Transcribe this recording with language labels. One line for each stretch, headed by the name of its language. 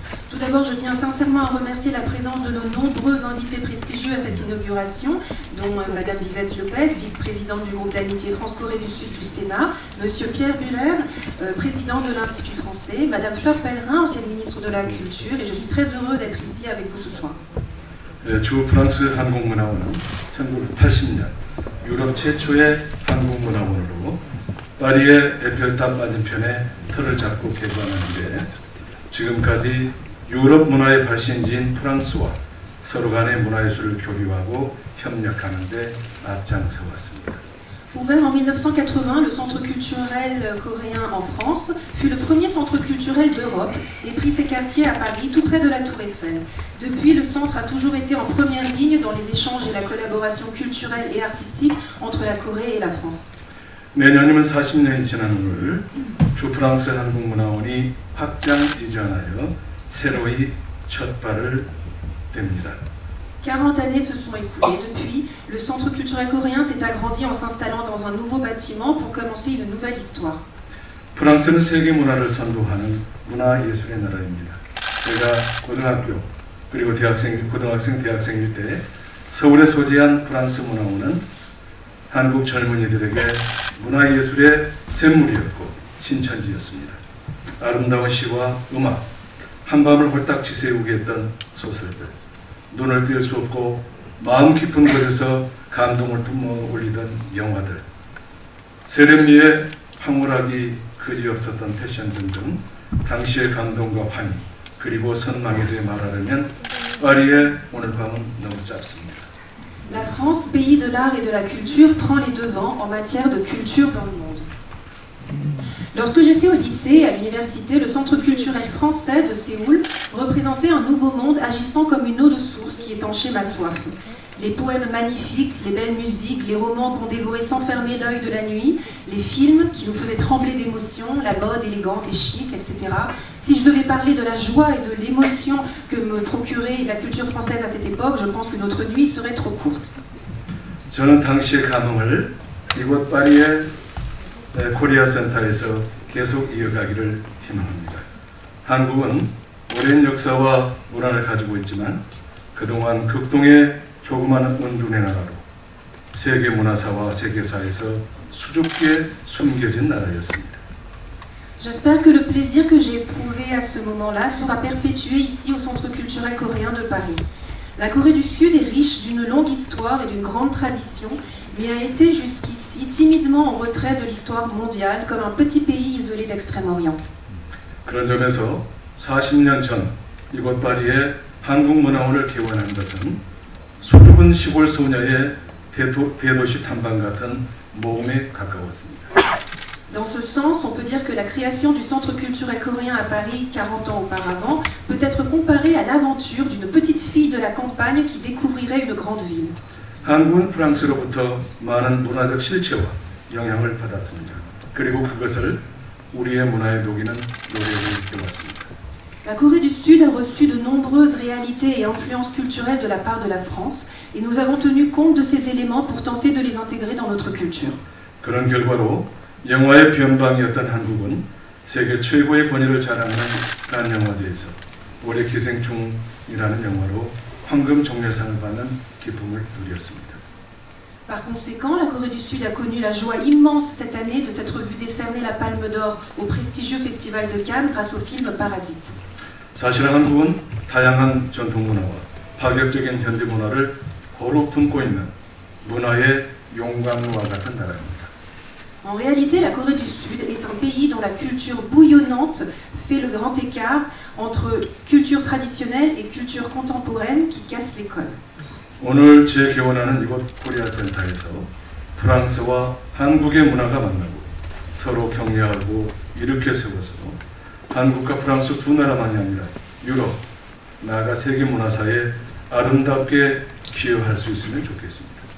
French: Tout d'abord, je tiens sincèrement à remercier la présence de nos nombreux invités prestigieux à cette inauguration, dont Madame Vivette Lopez, vice-présidente du groupe d'amitié France-Corée du Sud du Sénat, Monsieur Pierre Buller, président de l'Institut français, Madame Fleur Pellerin, ancienne ministre de la Culture, et je suis très heureux d'être ici avec vous ce soir.
Korean: 주 프랑스 한국문화원은 1980년 유럽 최초의 한국문화원으로 파리의 에펠탑 맞은편에 터를 잡고 개관한 뒤에 지금까지 유럽 문화의 발신지인 프랑스와 서로 간의 문화예술을 교류하고 협력하는 데 앞장서 왔습니다.
French: Ouvert en 1980, le Centre culturel coréen en France fut le premier centre culturel d'Europe et prit ses quartiers à Paris, tout près de la Tour Eiffel. Depuis, le centre a toujours été en première ligne dans les échanges et la collaboration culturelle et artistique entre la Corée et la France.
Korean: 내년이면 40년이 지난 오늘 주 프랑스 한국문화원이 확장 이전하여 새로이 첫 발을 댑니다.
French: 40 années se sont écoulées depuis. Le Centre culturel coréen s'est agrandi en s'installant dans un nouveau bâtiment pour commencer une nouvelle histoire.
Korean: 프랑스는 세계 문화를 선도하는 문화예술의 나라입니다. 제가 고등학교 그리고 대학생일 때 서울에 소재한 프랑스 문화원은 한국 젊은이들에게 문화예술의 샘물이었고 신천지였습니다. 아름다운 시와 음악, 한밤을 홀딱 지새우게 했던 소설들, 눈을 뗄 수 없고 마음 깊은 곳에서 감동을 뿜어올리던 영화들, 세련미에 황홀하기 그지없었던 패션 등등 당시의 감동과 환희 그리고 선망에 대해 말하려면 파리의 오늘 밤은 너무 짧습니다.
French: La France, pays de l'art et de la culture, prend les devants en matière de culture dans le monde. Lorsque j'étais au lycée et à l'université, le Centre culturel français de Séoul représentait un nouveau monde agissant comme une eau de source qui étanchait ma soif. Les poèmes magnifiques, les belles musiques, les romans qu'on dévorait sans fermer l'œil de la nuit, les films qui nous faisaient trembler d'émotion, la mode élégante et chic, etc. Si je devais parler de la joie et de l'émotion que me procurait la culture française à cette époque, je pense que notre nuit serait trop courte.
Korean: 저는 당시의 감흥을 이곳 파리의 코리아 센터에서 계속 이어가기를 희망합니다. 한국은 오랜 역사와 문화를 가지고 있지만 그동안 극동의 조그마한 은둔의 나라로 세계 문화사와 세계사에서 수줍게 숨겨진 나라였습니다.
French: J'espère que le plaisir que j'ai éprouvé à ce moment-là sera perpétué ici au Centre culturel coréen de Paris. La Corée du Sud est riche d'une longue histoire et d'une grande tradition, mais a été jusqu'ici timidement en retrait de l'histoire mondiale comme un petit pays isolé d'Extrême-Orient.
Korean: 그런 점에서 40년 전 이곳 파리에 한국문화원을 개원한 것은 수줍은 시골 소녀의 대도시 탐방 같은 모험에 가까웠습니다.
French: Dans ce sens, on peut dire que la création du Centre culturel coréen à Paris 40 ans auparavant peut être comparée à l'aventure d'une petite fille de la campagne qui découvrirait une grande ville.
Korean: 한국은 프랑스로부터 많은 문화적 실체와 영향을 받았습니다. 그리고 그것을 우리의 문화에 녹이는 노력을 해왔습니다.
French: La Corée du Sud a reçu de nombreuses réalités et influences culturelles de la part de la France, et nous avons tenu compte de ces éléments pour tenter de les intégrer dans notre culture.
Korean: 그런 결과로 영화의 변방이었던 한국은 세계 최고의 권위를 자랑하는 칸 영화제에서 올해 기생충이라는 영화로 황금 종려상을 받는 기쁨을 누렸습니다.
French: Par conséquent, la Corée du Sud a connu la joie immense cette année de s'être vue décerner la Palme d'Or au prestigieux Festival de Cannes grâce au film Parasite.
Korean: 사실 한국은 다양한 전통 문화와 파격적인 현대 문화를 고루 품고 있는 문화의 용광로와 같은 나라입니다.
French: En réalité, la Corée du Sud est un pays dont la culture bouillonnante fait le grand écart entre culture traditionnelle et culture contemporaine qui casse les codes.
Korean: 오늘 재개원하는 이곳 코리아 센터에서 프랑스와 한국의 문화가 만나고 서로 격려하고 일으켜 세워서 한국과 프랑스 두 나라만이 아니라 유럽, 나아가 세계 문화사에 아름답게 기여할 수 있으면 좋겠습니다.